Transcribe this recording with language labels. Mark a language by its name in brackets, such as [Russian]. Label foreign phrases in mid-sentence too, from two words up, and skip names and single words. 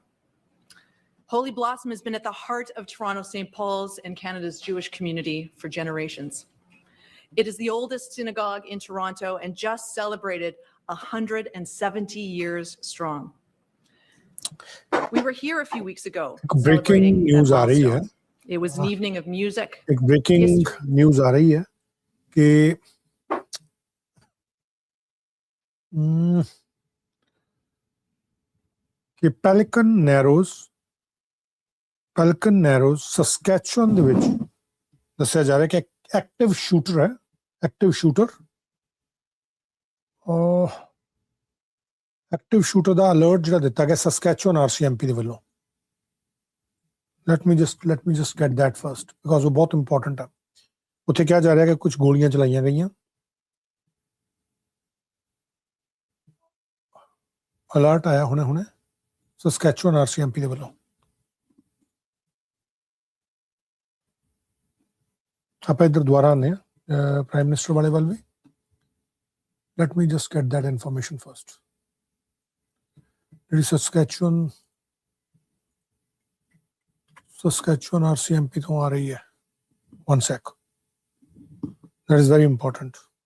[English] Holy Blossom has been at the heart of Toronto St. Paul's and Canada's Jewish community for generations. It is the oldest synagogue in Toronto and just celebrated 170 years strong. We were here a few weeks ago Breaking news [Hindi] आ रही है. [English] It was an evening of music. [Hindi] एक [English] breaking news [Hindi] आ रही है कि Pelican Narrows, [Punjabi] Saskatchewan ਦੇ ਵਿੱਚ ਦੱਸਿਆ ਜਾ ਰਿਹਾ ਕਿ [English] active shooter [Punjabi] ਹੈ, [English] active shooter [Punjabi] ਦਾ ਅਲਰਟ ਜਿਹੜਾ ਦਿੱਤਾ ਗਿਆ ਸਸਕੈਚੁਅਨ RCMP ਦੇ ਵੱਲੋਂ. [English] Let me just get that first because [Punjabi] ਉਹ ਬਹੁਤ ਇੰਪੋਰਟੈਂਟ ਹੈ. ਉੱਥੇ ਕਿਹਾ ਜਾ ਰਿਹਾ ਕਿ ਕੁਝ ਗੋਲੀਆਂ ਚਲਾਈਆਂ ਗਈਆਂ. ਅਲਰਟ ਆਇਆ ਹੁਣੇ ਸਸਕੈਚੁਅਨ RCMP ਦੇ ਵੱਲੋਂ. ਆਪਾਂ ਇੱਧਰ ਦੁਆਰਾ ਆਉਂਦੇ ਹਾਂ [English] prime minister [Punjabi] ਵਾਲੇ ਵੱਲ ਵੀ. [English] Let me just get that information first. [Punjabi] ਜਿਹੜੀ Saskatchewan RCMP ਤੋਂ ਆ ਰਹੀ ਹੈ. [English] One sec. That is very important.